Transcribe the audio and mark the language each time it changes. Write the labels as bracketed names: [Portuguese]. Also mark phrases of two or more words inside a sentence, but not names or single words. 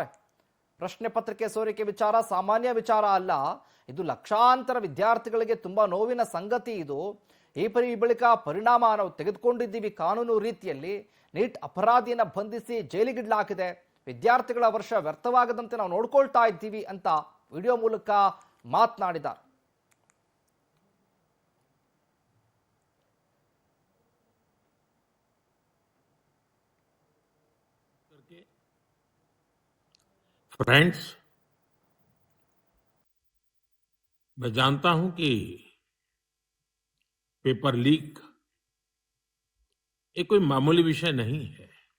[Kannada] ಪ್ರಶ್ನೆ ಪತ್ರಿಕೆ ಸೋರಿಕೆ ವಿಚಾರ ಸಾಮಾನ್ಯ ವಿಚಾರ ಅಲ್ಲ, ಇದು ಲಕ್ಷಾಂತರ ವಿದ್ಯಾರ್ಥಿಗಳಿಗೆ ತುಂಬಾ ನೋವಿನ ಸಂಗತಿ. ಇದು ಈ ಬಳಿಕ ಪರಿಣಾಮ ನಾವು ತೆಗೆದುಕೊಂಡಿದ್ದೀವಿ ಕಾನೂನು ರೀತಿಯಲ್ಲಿ. ನೀಟ್ ಅಪರಾಧಿಯನ್ನ ಬಂಧಿಸಿ ಜೈಲಿಗಿಡಲಾಗಿದೆ. ವಿದ್ಯಾರ್ಥಿಗಳ ವರ್ಷ ವ್ಯರ್ಥವಾಗದಂತೆ ನಾವು ನೋಡ್ಕೊಳ್ತಾ ಇದ್ದೀವಿ ಅಂತ ವಿಡಿಯೋ ಮೂಲಕ ಮಾತನಾಡಿದ್ದಾರೆ. [Hindi] फ्रेंड्स, मैं जानता हूं कि पेपर लीक ये कोई मामूली विषय नहीं है.